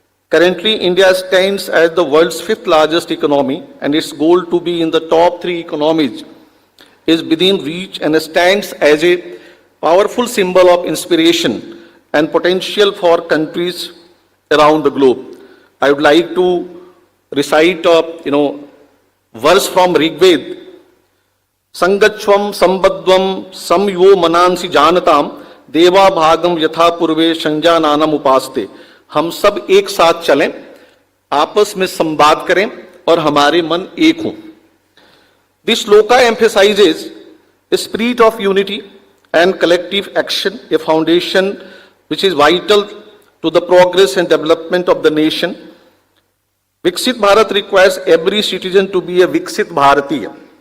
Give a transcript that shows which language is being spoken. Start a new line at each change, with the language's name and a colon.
English: Currently, India stands as the world's 5th largest economy, and its goal to be in the top 3 economies is within reach and stands as a powerful symbol of inspiration and potential for countries around the globe. I would like to recite a verse from Rig Veda
Sanskrit: संगच्छ्वम संबद्ध्वम समयो मनांसि जानताम देवा भागम यथा पूर्वे संजानानम उपासते।
Hindi: हम सब एक साथ चलें, आपस में संवाद करें और हमारे मन एक हों।
English: This shloka emphasizes a spirit of unity and collective action, a foundation which is vital to the progress and development of the nation. Viksit Bharat requires every citizen to be a Viksit Bharatiya.